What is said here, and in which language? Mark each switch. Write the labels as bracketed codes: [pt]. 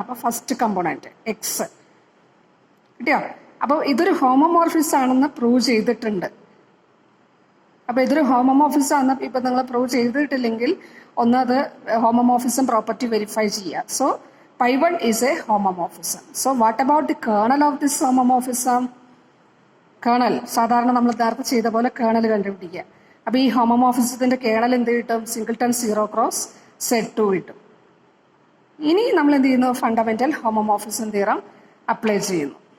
[ml] അപ്പോൾ first component X കിട്ടിയോ? അപ്പോൾ ഇതൊരു ഹോമോമോർഫിസം ആണെന്ന് പ്രൂവ് ചെയ്തിട്ടുണ്ട്. അപ്പോൾ ഇതൊരു ഹോമോമോർഫിസം ആണെന്ന് ഇപ്പം നിങ്ങൾ പ്രൂവ് ചെയ്തിട്ടില്ലെങ്കിൽ ഒന്ന് അത് ഹോമോമോർഫിസം പ്രോപ്പർട്ടി വെരിഫൈ ചെയ്യുക. [en] So pi1 is a homomorphism. So what about the kernel of this homomorphism? [ml] Colonel സാധാരണ നമ്മൾ നേരത്തെ ചെയ്ത പോലെ കേണൽ കണ്ടുപിടിക്കുക. അപ്പോൾ ഈ ഹോമോമോർഫിസത്തിൻ്റെ കേണൽ എന്ത് കിട്ടും? സിംഗിൾട്ടൺ 0 ക്രോസ് Z2 കിട്ടും. ഇനി നമ്മൾ എന്ത് ചെയ്യുന്നു? ഫണ്ടമെന്റൽ ഹോമോമോർഫിസം തിയറം അപ്ലൈ ചെയ്യുന്നു.